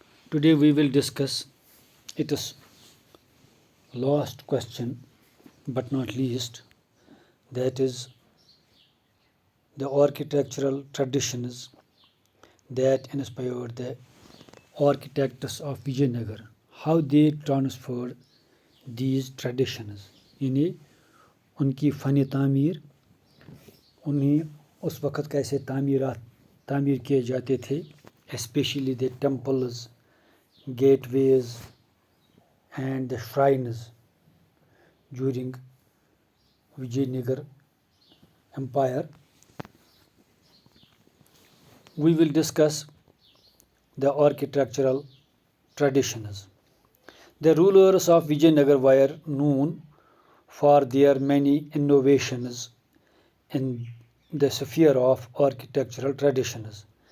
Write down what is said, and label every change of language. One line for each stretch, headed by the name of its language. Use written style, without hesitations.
English: Today we will discuss its last question, but not least, that is the architectural traditions that inspired the architects of Vijayanagar, how they transferred these traditions.
Hindi: यानी उनकी फ़न तामीर उन्हें उस वक़्त कैसे तामीर किए जाते थे,
English: especially the temples, gateways and the shrines during Vijayanagar Empire. We will discuss the architectural traditions. The rulers of Vijayanagar were known for their many innovations in the sphere of architectural traditions.